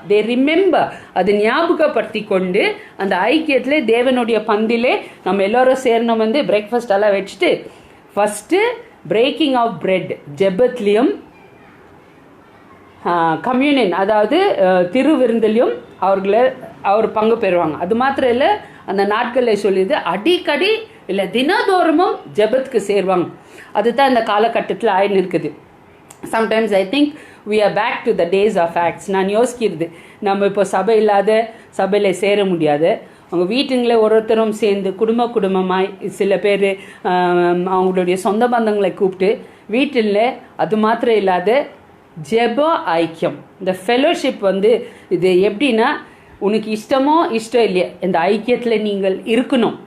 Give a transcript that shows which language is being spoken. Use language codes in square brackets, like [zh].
[ta] Remember, அது ஞாபகப்படுத்தி கொண்டு அந்த ஐக்கியத்தில் தேவனுடைய பந்திலே நம்ம எல்லோரும் சேர்ந்தோம் வந்து பிரேக்ஃபாஸ்ட் எல்லாம் வச்சுட்டு first braking of bread ஜெபத்லேயும் communion அதாவது திருவிருந்திலையும் அவர் பங்கு பெறுவாங்க. அது மாத்திரம் இல்லை, அந்த நாட்களில் சொல்லிது அடிக்கடி இல்லை தினதோறமும் ஜெபத்துக்கு சேருவாங்க. அதுதான் இந்த காலகட்டத்தில் ஆயின்னு இருக்குது. [en] Sometimes I think we are back to the days of acts. [ta] நான் யோசிக்கிறது, நம்ம இப்போ சபை இல்லாத சபையில் சேர முடியாது. அவங்க வீட்டுங்களே ஒருத்தரும் சேர்ந்து குடும்பமாய் சில பேர் அவங்களுடைய சொந்த பந்தங்களை கூப்பிட்டு வீட்டில் அது மாத்திரம் இல்லாத ஜெப ஐக்கியம், இந்த ஃபெலோஷிப் வந்து இது எப்படின்னா உனக்கு இஷ்டமோ இஷ்டம் இல்லையா இந்த ஐக்கியத்தில் நீங்கள் இருக்கணும்.